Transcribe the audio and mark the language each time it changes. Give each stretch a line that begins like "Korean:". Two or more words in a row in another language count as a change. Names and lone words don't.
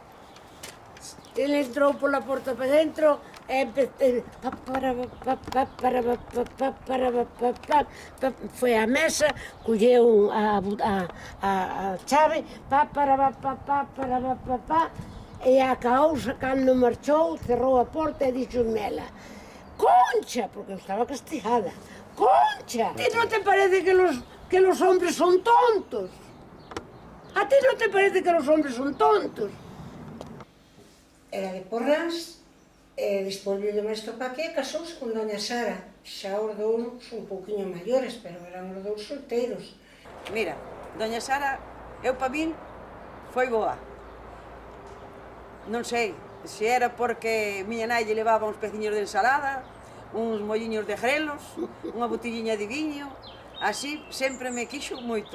Galician: foi á mesa, colleu a chave, e acaouse cando marchou, cerrou a porta e dixo-me ela: Concha, porque eu estaba castigada, Concha, a ti non te parece que
Spanish: los hombres son tontos?
Galician: A ti non te parece que
Spanish: los hombres son tontos?
Galician: Era de Porrás, e despois viu de Mesto pa aquí e casouse con doña Sara. Xa os dous un pouquiño maiores, pero eran os dous solteiros. Mira, doña Sara, eu pa min, foi boa. Non sei se era porque miña nai lle levaba uns peciños de ensalada, uns molliños de grelos, unha botelliña de viño, así sempre me quixo moito.